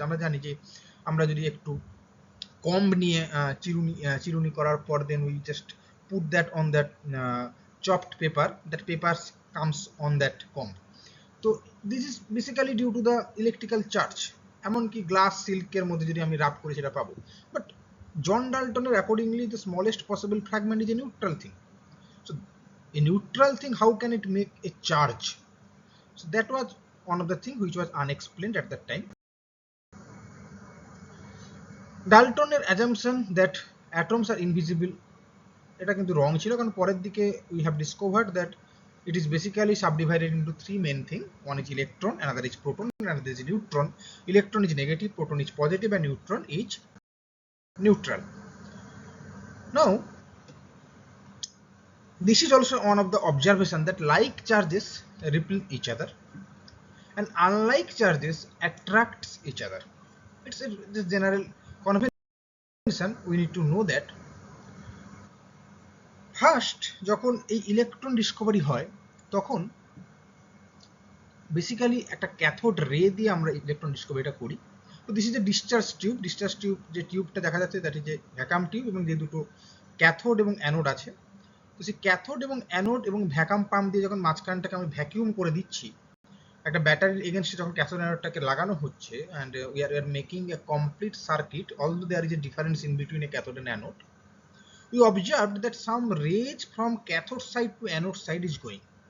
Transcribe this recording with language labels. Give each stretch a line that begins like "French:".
Bangla: আমরা জানি যে আমরা যদি একটু কম্ব নিয়ে চিরুনি করার পর
English: Then we just put that on that chopped paper, that paper comes on that comb.
Bangla: তো
English: This is basically due to the electrical charge.
Bangla: এমনকি গ্লাস সিল্কের মধ্যে যদি আমি রাব করি সেটা পাবো।
English: But John ডাল্টনের accordingly the smallest possible fragment is a neutral thing. So a neutral thing, how can it make a charge? So that was one of the things which was unexplained at that time. Dalton's assumption that atoms are invisible,
Bangla: এটা কিন্তু
English: wrong
Bangla: ছিল, কারণ পরের দিকে
English: we have discovered that it is basically subdivided into three main things. One is electron, another is proton, and another is neutron. Electron is negative, proton is positive, and neutron is neutral. Now this is also one of the observation that like charges repel each other and unlike charges attracts each other. It's a general convention. We need to know that
Bangla: first যখন এই electron Discovery হয় তখন basically একটা cathode ray দিয়ে আমরা electron ডিসকভারিটা করি। তো this is a discharge tube. Discharge tube, যে টিউবটা দেখা যাচ্ছে that is a vacuum tube, এবং যে দুটো ক্যাথোড এবং অ্যানোড আছে, তো সেই ক্যাথোড এবং অ্যানোড এবং ভ্যাকাম পাম্প দিয়ে যখন মাঝখানটাকে আমি ভ্যাকিউম করে দিচ্ছি, একটা ব্যাটারির এগেনস্টে যখন ক্যাথোড অ্যানোডটাকে লাগানো হচ্ছে,
English: and we are making a complete circuit,
Bangla: although there is a difference in between A cathode and anode,
English: we observed that some rays from cathode side to anode side is going.